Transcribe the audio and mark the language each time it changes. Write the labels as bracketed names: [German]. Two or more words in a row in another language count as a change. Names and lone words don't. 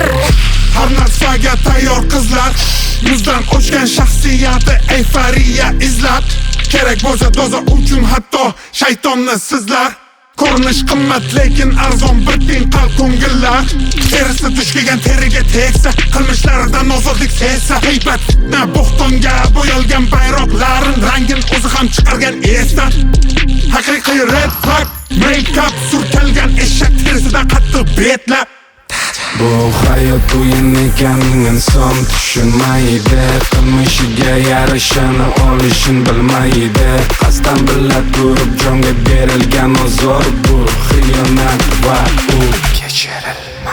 [Uzbek] har narsaga tayyor qizlar yuzdan o'chgan shaxsiyati euforiya izlab kerak bo'lsa doza uchun hatto shaytonni sizlar ko'rinish qimmat lekin arzon bir teng qalb ko'ngillar terisi dush kelgan teriga tegsa qilmishlaridan ozodlik sezsa haybat fitna bo'xtonga bo'yalgan bayroqlarin rangin o'zi ham chiqargan esdan haqiqiy [English] red flag [Uzbek] make-up surkalgan eshak terisidan qattiq betlab bu hayot o'yin ekan inson tushunmaydi qilmishiga yarashini olishini bilmaydi qasddan bila turib jonga berilgan ozor bu xiyonat va u kechiriladi